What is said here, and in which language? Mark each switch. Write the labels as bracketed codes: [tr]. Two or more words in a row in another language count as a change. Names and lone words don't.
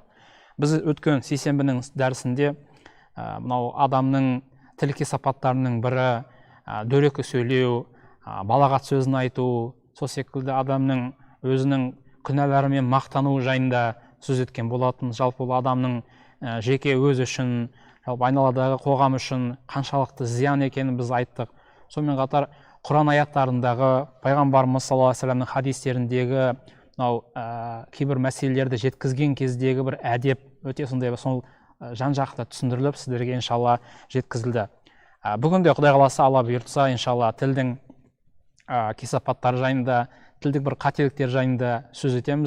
[kk] Біз өткен сейсенбінің дәрісінде мынау адамның тіл кесапаттарының бірі дөрекі сөйлеу, балағат сөзін айту, сол секілді адамның өзінің күнәларымен мақтану жайында сөз еткен болатын. Жалпы бұл адамның жеке өз үшін, жалпы айналадағы қоғам үшін қаншалықты зиян екенін біз айттық. Сонымен қатар Құран аяттарындағы, пайғамбарымыз [ar] صلى الله عليه وسلمның [kk] хадистеріндегі кейбір мәселелерді жеткізген кездегі бір әдеп өте сондай сол жан-жақты түсіндіріліп сіздерге иншалла жеткізілді. Бүгін де Құдай қаласа, Алла бұйыртса, иншалла тілдің кесапаттары жайында, тілдік бір қателіктер жайында сөз етеміз.